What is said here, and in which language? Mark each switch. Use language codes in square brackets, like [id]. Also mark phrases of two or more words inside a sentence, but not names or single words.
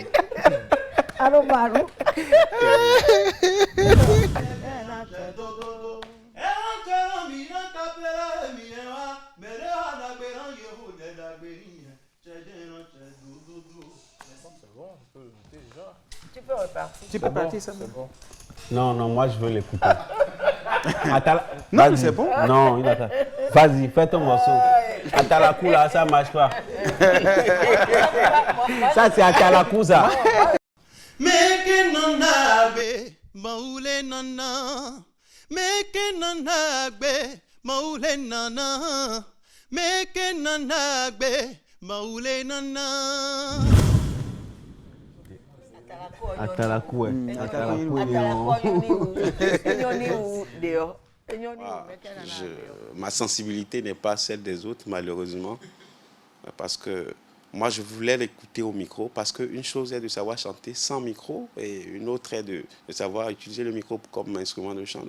[fr] Allô Manu. Tu peux repartir. Tu peux partir, ça. C'est bon. Non, non, moi je veux l'écouter. Non, c'est bon. Non, il attend. Vas-y, fais ton morceau. Atalakou là, ça marche pas. Ça c'est Atalakou ça. Meke nanabe, maule nana. Meke nanabe, maule nana. Meke nanabe, maule nana. Atalakou, ouais. Ma sensibilité n'est pas celle des autres, malheureusement, parce que moi, je voulais l'écouter au micro, parce qu'une chose est de savoir chanter sans micro, et une autre est de savoir utiliser le micro comme instrument de chant.